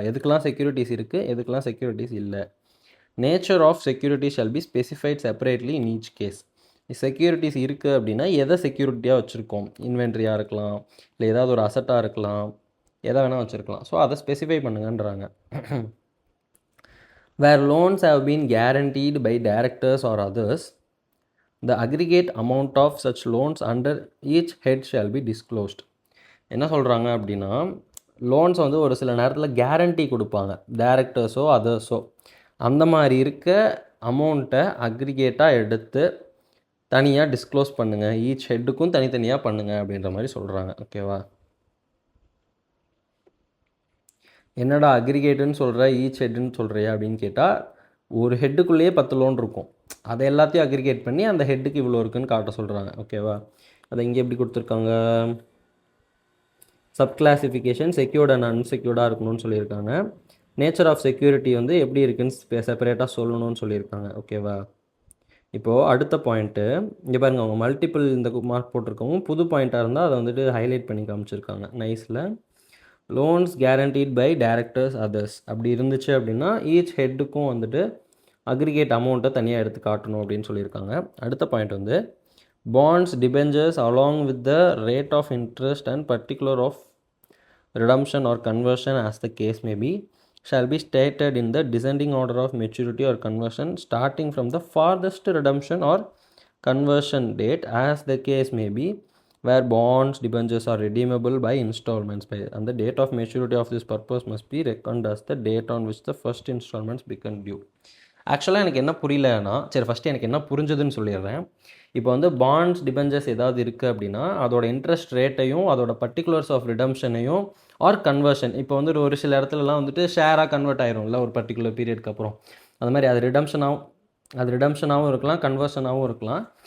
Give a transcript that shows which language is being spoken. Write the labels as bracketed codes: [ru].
[ta] எதுக்கெல்லாம் செக்யூரிட்டிஸ் இருக்குது, எதுக்கெல்லாம் செக்யூரிட்டிஸ் இல்லை. [en] Nature of security shall be specified separately in each case. [ta] Securities இருக்குது அப்படின்னா எதை செக்யூரிட்டியாக வச்சுருக்கோம், இன்வென்ட்ரியாக இருக்கலாம், இல்லை ஏதாவது ஒரு அசட்டாக இருக்கலாம், எதை வேணால் வச்சுருக்கலாம். ஸோ அதை specify பண்ணுங்கன்றாங்க. [en] Where loans have been guaranteed by directors or others, the aggregate amount of such loans under each head shall be disclosed. [ta] என்ன சொல்கிறாங்க அப்படின்னா, லோன்ஸ் வந்து ஒரு சில நேரத்தில் கேரண்டி கொடுப்பாங்க, டைரக்டர்ஸோ அதர்ஸோ. அந்த மாதிரி இருக்க அமௌண்ட்டை அக்ரிகேட்டாக எடுத்து தனியாக டிஸ்க்ளோஸ் பண்ணுங்கள், ஈச் ஹெட்டுக்கும் தனித்தனியாக பண்ணுங்கள் அப்படின்ற மாதிரி சொல்கிறாங்க. ஓகேவா? என்னடா அக்ரிகேட்டுன்னு சொல்கிற, ஈச் ஹெட்டுன்னு சொல்கிறியா அப்படின்னு கேட்டால், ஒரு ஹெட்டுக்குள்ளேயே 10 லோன் இருக்கும், அதை எல்லாத்தையும் அக்ரிகேட் பண்ணி அந்த ஹெட்டுக்கு இவ்வளோ இருக்குன்னு காட்ட சொல்கிறாங்க. ஓகேவா? அதை இங்கே எப்படி கொடுத்துருக்காங்க, சப் கிளாசிஃபிகேஷன் செக்யூர்ட் அண்ட் அன்செக்யூர்டாக இருக்கணும்னு சொல்லியிருக்காங்க. நேச்சர் ஆஃப் செக்யூரிட்டி வந்து எப்படி இருக்குன்னு செப்பரேட்டாக சொல்லணும்னு சொல்லியிருக்காங்க. ஓகேவா? இப்போது அடுத்த பாயிண்ட்டு இங்கே பாருங்கள், அவங்க மல்டிபிள் இந்த மார்க் போட்டிருக்கவும் புது பாயிண்ட்டாக இருந்தால் அதை வந்துட்டு ஹைலைட் பண்ணி காமிச்சிருக்காங்க நைஸில். Loans guaranteed by directors others அப்படி இருந்துச்சு அப்படின்னா ஈச் ஹெட்டுக்கும் வந்துட்டு அக்ரிகேட் அமௌண்ட்டை தனியாக எடுத்து காட்டணும் அப்படின்னு சொல்லியிருக்காங்க. அடுத்த பாயிண்ட் வந்து [en] Bonds debentures along with the rate of interest and particular of redemption or conversion as the case may be shall be stated in the descending order of maturity or conversion starting from the farthest redemption or conversion date as the case may be, where bonds debentures are redeemable by installments by, and the date of maturity of this purpose must be reckoned as the date on which the first installments become due. [ta] ஆக்சுவலாக எனக்கு என்ன புரியலன்னா, சரி first எனக்கு என்ன புரிஞ்சதுன்னு சொல்லிடுறேன். இப்போ வந்து பாண்ட்ஸ் டிபெஞ்சர்ஸ் ஏதாவது இருக்குது அப்படின்னா அதோட இன்ட்ரெஸ்ட் ரேட்டையும் அதோட பர்டிகுலர்ஸ் ஆஃப் ரிடம்ஷனையும் ஆர் கன்வர்ஷன், இப்போ வந்து ஒரு சில இடத்துலலாம் வந்துட்டு ஷேராக கன்வெர்ட் ஆயிரும்ல ஒரு பர்டிகுலர் பீரியட்க்கு அப்புறம், அது மாதிரி அது ரிடம்ஷனாகவும் இருக்கலாம், கன்வர்ஷனாகவும் இருக்கலாம்.